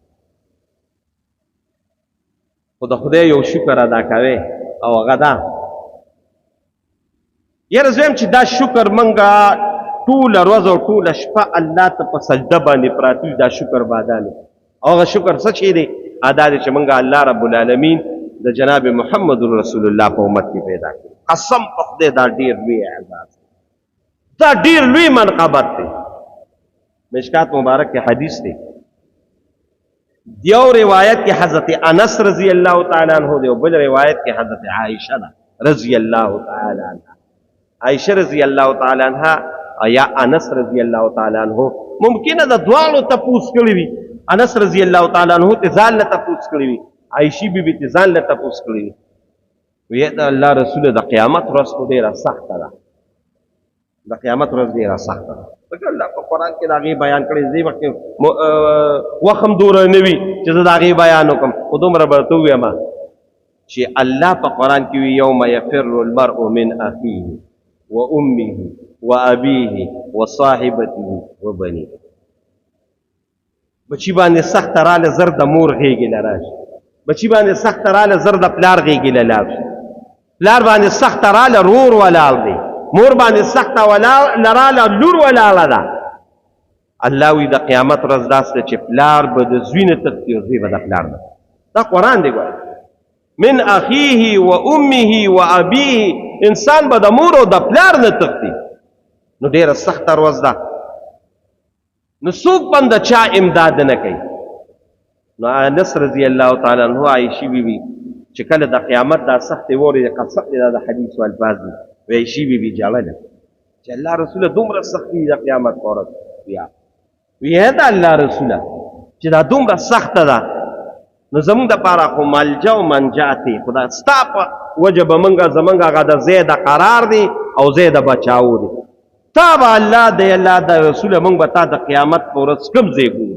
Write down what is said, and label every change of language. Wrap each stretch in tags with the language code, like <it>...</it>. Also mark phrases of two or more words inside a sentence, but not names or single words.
<ps>خو د خدای یو شکر ادا کوئ او هغه دا یاره زویم چې دا شکر منګه ټوله ورځ او ټوله شپه الله ته په سجده باندې پراته دا شکر بادانو او هغه شکر څه شی دی ادا دی چې منګه</ps> <ar>الله رب العالمین</ar> <ps>د جناب محمد رسول الله په امت کې پیدا کړي. قسم په خدای دا ډېر لوی اعزاز دا ډېر لوی منقبت دی. مشکات مبارک کې حدیث دی دیو روایت کې حضرت انس</ps> <ar>رضی اللہ تعالی عنہ</ar> <ps>دی او بل روایت کې حضرت عائشہ</ps> <ar>رضی اللہ تعالی عنہ</ar> <ps>عائشہ</ps> <ar>رضی اللہ تعالی عنہ</ar> <ps>یا انس</ps> <ar>رضی اللہ تعالی عنہ</ar> <ps>ممکن ده دوالو تپوس کړی وي. انس</ps> <ar>رضی اللہ تعالی عنہ</ar> <ps>ته ځان له تپوس کړی وي عائشہ بی بی ته ځان له تپوس کړی وي وی دا الله رسول د قیامت ورځ خو ډیره سخته ده د قیامت ورځ ډیره سخته ده ځکه الله په قرآن کې د هغې بیان کړی دې وخت وخت هم دومره نه وي چې زه د هغې بیان وکړم خو دومره به ورته ووایم چې الله په قرآن کې وي</ps> <ar>یوم یفر المرء من اخیه و امه و ابیه و صاحبته و بنیه</ar> <ps>بچی باندې سخته راله زر د مور غېږې له راشي بچی باندې سخته راله زر د پلار غېږې له لاړ شي پلار باندې سخته راله رور ولاړ دی مور باندې سخته لراله لور ولاړه ده. الله وی د قیامت ورځ داسې چې پلار به د زوی نه تښتي او زوی به د پلار نه. دا قرآن دی ګوره</ps> <ar>من اخیه و امه و ابیه</ar> <ps>انسان به د مور او د پلار نه تښتي نو ډېره سخته ورځ ده. نو څوک به د چا امداد نه کوي. نو انس</ps> <ar>رضی الله تعالی عنہ</ar> <ps>عایشې بیبي چې کله د قیامت دا سختې واورېدې قسم دی دا د حدیث الفاظ دي عایشې بیبي ژړله چې الله رسوله دومره سختي د قیامت په ورځ وی دا الله رسوله چې دا دومره سخته ده نو زمونږ دپاره خو ملجا او منجا دی خو دا ستا په وجه به موږ زمونږ هغه د ځای د قرار دی او ځای د بچاو دی تا به الله دی الله د رسوله موږ به تا د قیامت په ورځ کوم ځای ګورو.</ps>